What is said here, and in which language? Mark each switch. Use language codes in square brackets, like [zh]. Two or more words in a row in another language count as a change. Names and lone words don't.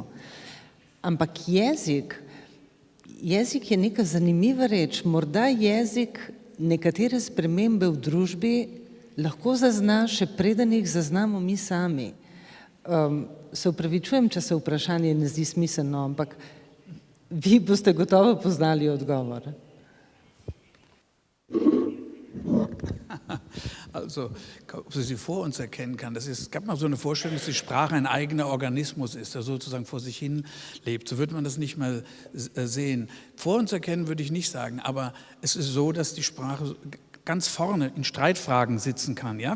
[sl] Ampak jezik je neka zanimiva reč. Morda jezik nekatere spremembe v družbi lahko zazna, še preden jih zaznamo mi sami. Se upravičujem, če se vprašanje ne zdi smiselno, ampak vi boste gotovo poznali odgovor. [de] Also, [sl] ob sie vor uns erkennen kann. [de] Es gab mal so eine Vorstellung, dass die Sprache ein eigener Organismus ist, der sozusagen vor sich hin lebt. So würde man das nicht mal sehen. Vor uns erkennen würde ich nicht sagen, aber es ist so, dass die Sprache ganz vorne in Streitfragen sitzen kann, ja?